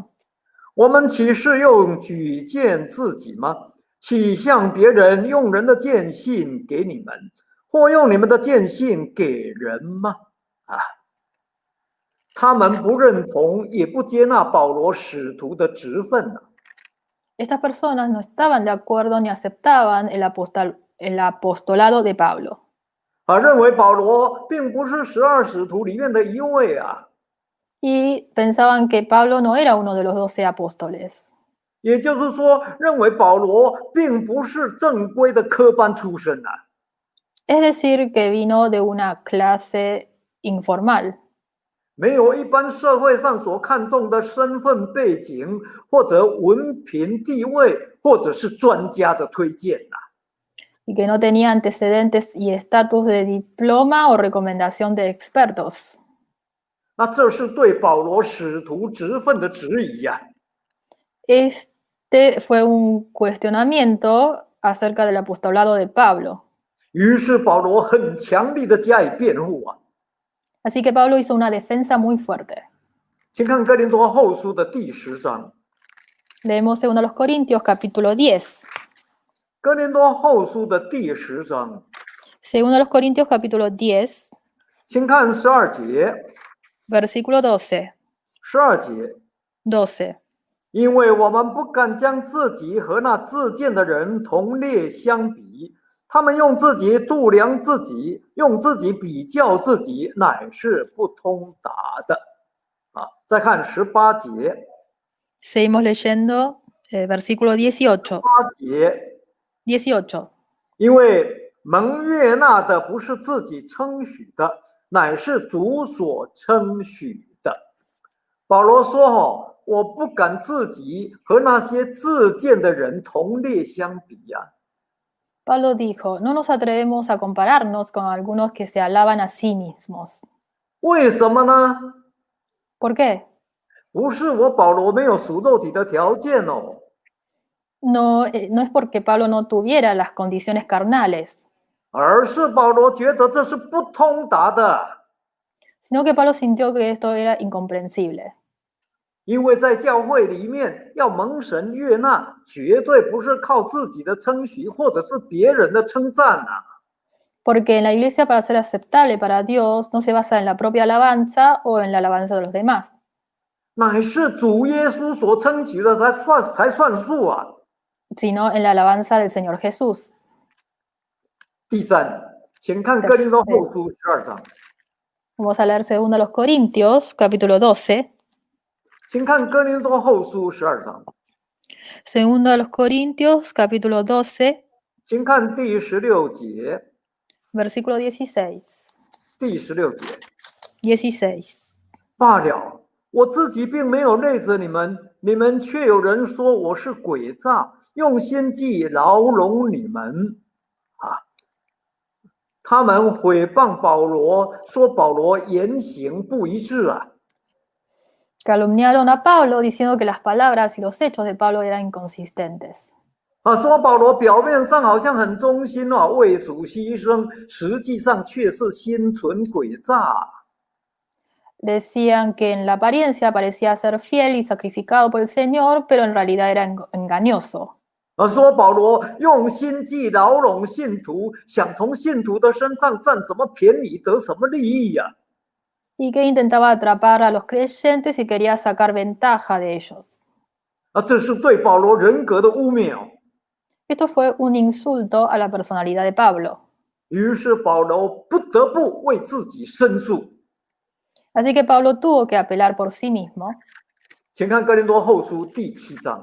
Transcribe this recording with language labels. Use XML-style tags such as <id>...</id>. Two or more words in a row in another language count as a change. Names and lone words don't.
<zh>我们岂是用举荐自己吗？岂向别人用人的荐信给你们，或用你们的荐信给人吗？他们不认同，也不接纳保罗使徒的职分呢。</zh> <es>Estas personas no estaban de acuerdo ni aceptaban el apostolado de Pablo.</es> <zh>认为保罗并不是12使徒里面的一位啊。</zh> <es>Y pensaban que Pablo no era uno de los 12 apóstoles.</es> <zh>也就是说，认为保罗并不是正规的科班出身啊。</zh> <es>Es decir, que vino de una clase informal.</es> <zh>没有一般社会上所看重的身份背景，或者文凭地位，或者是专家的推荐啊。</zh> <es>Y que no tenía antecedentes y estatus de diploma o recomendación de expertos.</es> <zh>那这是对保罗使徒职分的质疑啊。</zh> <es>Este fue un cuestionamiento acerca del apostolado de Pablo.</es> <zh>于是保罗很强力的加以辩护啊。</zh> <es>Así que Pablo hizo una defensa muy fuerte.</es> <zh>请看哥林多后书的第10章。</zh> <es>Leemos 2 Corintios capítulo 10.</es> <zh>哥林多后书的第10章。</zh> <es>2 Corintios capítulo 10.</es> <zh>请看12节。</zh> <es>Versículo 12.</es> <zh>12节。</zh> <es>12.</es> <zh>因为我们不敢将自己和那自荐的人同列相比，他们用自己度量自己，用自己比较自己，乃是不通达的。再看18节。</zh> <es>Seguimos leyendo versículo 18.</es> <zh>8 节。</zh> <es>18.</es> <zh>因为蒙悦纳的不是自己称许的，乃是主所称许的。保罗说我不敢自己和那些自荐的人同列相比啊。</zh> <es>Pablo dijo, no nos atrevemos a compararnos con algunos que se alaban a sí mismos.</es> <zh>为什么呢？</zh> <es>¿Por qué?</es> <zh>不是我保罗没有属肉体的条件哦。</zh> <es>No es porque Pablo no tuviera las condiciones carnales,</es> <zh>而是保罗觉得这是不通达的。</zh> <es>sino que Pablo sintió que esto era incomprensible.</es> <zh>因为在教会里面要蒙神悦纳，绝对不是靠自己的称许或者是别人的称赞啊。</zh> <es>Porque en la iglesia, para ser aceptable para Dios, no se basa en la propia alabanza o en la alabanza de los demás,</es> <zh>乃是主耶稣所称许的才算数啊。</zh> <es>sino en la alabanza del Señor Jesús.</es> <zh>第三，请看哥林多后书12章。</zh> <es>Vamos a leer 2 Corintios, capítulo 12.</es> <zh>请看哥林多后书12章。</zh> <es>2 Corintios, capítulo 12.</es> <zh>请看第16节。</zh> <es>Versículo 16.</es> <zh>第16节。</zh> <es>16.</es> <zh>罢了，我自己并没有累着你们，你们却有人说我是诡诈，用心计牢笼你们啊！他们毁谤保罗，说保罗言行不一致啊！</zh> <es>Calumniaron a Pablo diciendo que las palabras y los hechos de Pablo eran inconsistentes.</es> <zh>说保罗表面上好像很忠心为主牺牲，实际上却是心存诡诈。</zh> <es>Decían que en la apariencia parecía ser fiel y sacrificado por el Señor, pero en realidad era engañoso.</es> <zh>说保罗用心计牢笼信徒，想从信徒的身上占什么便宜，得什么利益呀？</zh> <es>Y que intentaba atrapar a los creyentes y quería sacar ventaja de ellos.</es> <zh>这是对保罗人格的污蔑。</zh> <es>Esto fue un insulto a la personalidad de Pablo.</es> <zh>于是保罗不得不为自己申诉。</zh> <es>Así que Pablo tuvo que apelar por sí mismo.</es> <zh>请看哥林多后书第7章。</zh>